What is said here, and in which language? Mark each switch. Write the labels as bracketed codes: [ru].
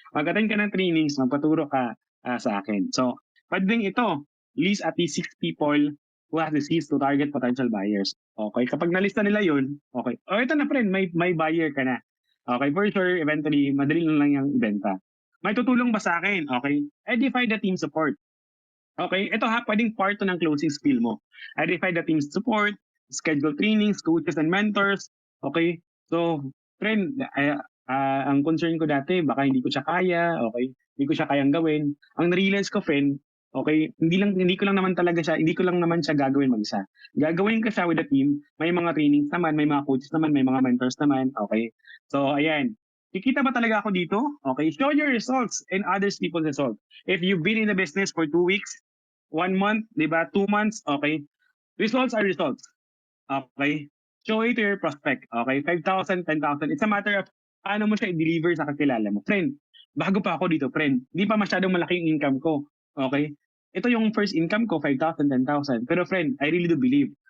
[tl] Mag-attend ka ng trainings, magpaturo ka sa akin. So, pwedeng ito, [en] list at least 6 people who have the seeds to target potential buyers. [tl] Okay? Kapag nalista nila yun, okay. O, ito na, friend, may buyer ka na. Okay? For sure, eventually, madali lang yung ibenta. May tutulong ba sa akin? Okay? [en] Edify the team support. Okay? [tl] Ito ha, pwedeng part to ng closing skill mo. [en] Edify the team support, schedule trainings, coaches, and mentors. Okay? [tl] So, friend, ang concern ko dati, baka hindi ko siya kaya, okay? Hindi ko siya kayang gawin. Ang na-realize ko, friend, okay, hindi ko lang naman siya gagawin mag-isa. Gagawin ko siya [en] with the team. [tl] May mga trainings naman, may mga coaches naman, may mga mentors naman, okay? So, ayan. Kikita ba talaga ako dito? [en] Okay, show your results and others people's results. If you've been in the business for 2 weeks, 1 month, di ba? 2 months, okay? Results are results. Okay? Show it to your prospect. Okay? 5,000, 10,000. It's a matter of [tl] paano mo siya i-deliver sa kakilala mo. Friend, bago pa ako dito, friend. Hindi pa masyadong malaki yung income ko. Okay? Ito yung first income ko, 5,000, 10,000. Pero friend, [en] I really do believe.